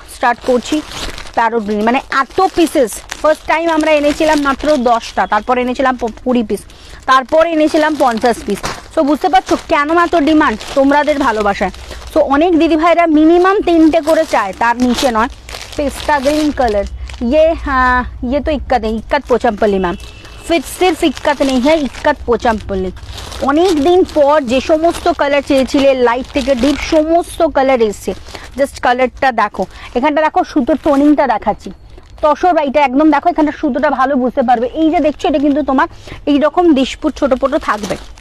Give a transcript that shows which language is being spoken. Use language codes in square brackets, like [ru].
[bn] Start করছি parrot green, মানে এত পিসেস ফার্স্ট টাইম আমরা এনেছিলাম মাত্র 10টা, তারপর এনেছিলাম 20 পিস, তারপর এনেছিলাম 50 পিস। সো বুঝতে পারছো কেন এত ডিমান্ড তোমাদের ভালোবাসায়। সো অনেক দিদি ভাইরা মিনিমাম 3টে করে চায়, তার নিচে নয়। [hi] পেস্তা গ্রিন কালার, ये तो इक्कत है, इक्कत पोचामपल्ली मैम, फिर सिर्फ इक्कत नहीं है, इक्कत पोचामपल्ली। [bn] অনেক দিন পর যে সমস্ত কালার চেয়েছিলে লাইট থেকে ডিপ সমস্ত কালার এসছে, জাস্ট কালারটা দেখো। এখানটা দেখো সুতোর টোনিংটা দেখাচ্ছি, তসর এটা একদম দেখো, এখানটা সুতোটা ভালো বুঝতে পারবে। এই যে দেখছো এটা কিন্তু তোমার এইরকম ডিসপুট ছোট ছোট থাকবে।